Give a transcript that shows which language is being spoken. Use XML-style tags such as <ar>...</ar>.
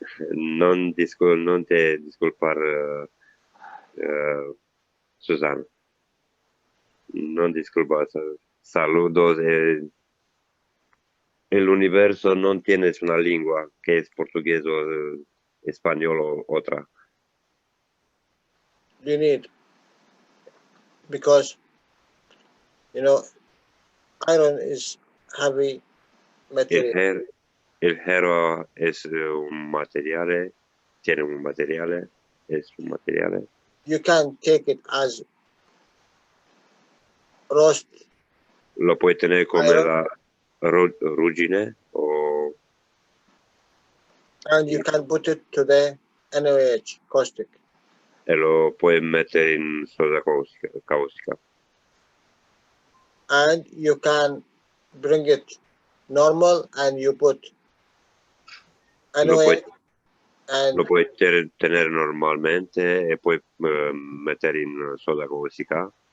<es>Non te disculpar, Susana. Non disculpas. Saludos. El universo no tienes una lengua que es portugués o español o otra.</es> <en>You need, because iron is heavy material.</en> <es>El hierro es un material, tiene un material, es un material.</es> <en>You can take it as roast.</en> <es>Lo puede tener como la ruggine o.</es> <en>And you can put it to the NaOH, caustic.</en> <it>E lo puoi mettere in soda caustica.</it> <en>And you can bring it normal and you put NaOH.</en> <it>Lo puoi tenere normalmente e poi mettere in soda caustica.</it>